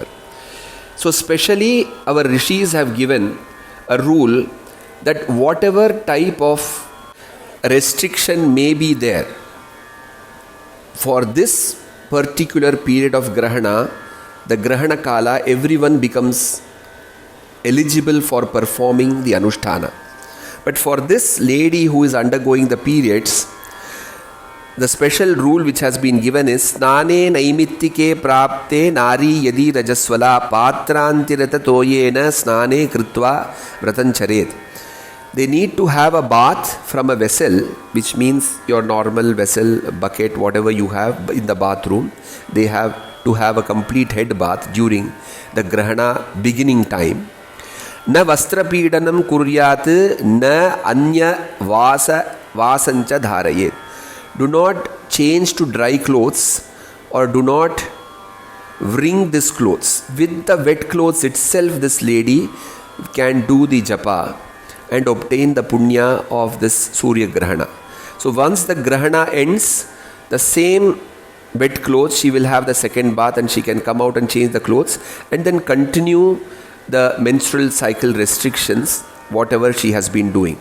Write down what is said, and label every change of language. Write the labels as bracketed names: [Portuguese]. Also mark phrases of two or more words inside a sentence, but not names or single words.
[English] So specially our rishis have given a rule that whatever type of restriction may be there, for this particular period of grahana, the [Sanskrit] grahana kala, [English] everyone becomes eligible for performing the anushtana. But for this lady who is undergoing the periods, the special rule which has been given is [Sanskrit] Snane Naimittike Prapte Nari Yadi Rajaswala Patrantirata Toyena Snane Kritva Vratancharet. [English] They need to have a bath from a vessel, which means your normal vessel, bucket, whatever you have in the bathroom. They have to have a complete head bath during the grahana beginning time. [Sanskrit] Na vastrapidanam kuryat na anya vasancha dharayet. [English] Do not change to dry clothes or do not wring these clothes. With the wet clothes itself, this lady can do the japa and obtain the punya of this Surya Grahana. So once the Grahana ends, the same wet clothes, she will have the second bath and she can come out and change the clothes and then continue the menstrual cycle restrictions, whatever she has been doing.